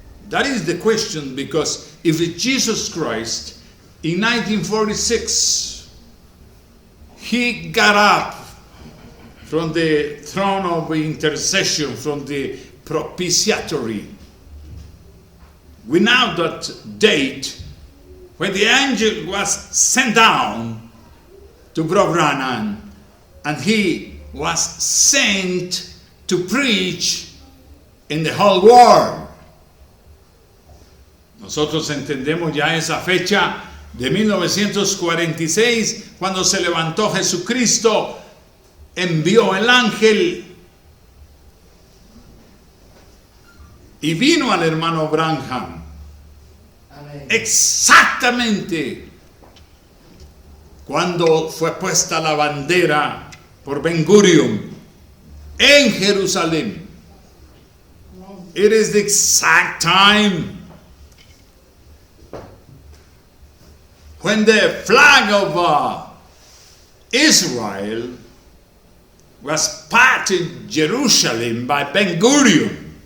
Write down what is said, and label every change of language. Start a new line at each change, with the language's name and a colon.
English: That is the question, because if Jesus Christ in 1946 he got up from the throne of intercession, from the propitiatory, we know that date when the angel was sent down to Brother Branham, and he was sent to preach in the whole world.
Spanish: Nosotros entendemos ya esa fecha de 1946, cuando se levantó Jesucristo, envió el ángel y vino al hermano Branham. Amén. Exactamente cuando fue puesta la bandera por Ben Gurion en Jerusalén.
English: It is the exact time when the flag of Israel was put in Jerusalem by Ben Gurion.